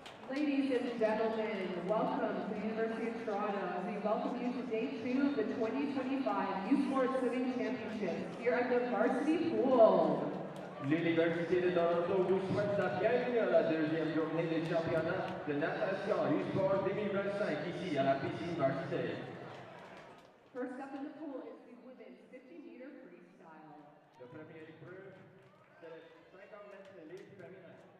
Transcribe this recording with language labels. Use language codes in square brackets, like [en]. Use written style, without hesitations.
[en] Ladies and gentlemen, welcome to the University of Toronto as we welcome you to day 2 of the 2025 U Sports Swimming Championships here at the Varsity Pool. [fr] L'Université de Toronto vous souhaite la bienvenue à la deuxième journée des championnats de natation U-Sport 2025 ici à la piscine Varsity. [en] First up in the pool is the women's 50-meter freestyle. [fr] La première épreuve, c'est le 50 mètres libre féminin.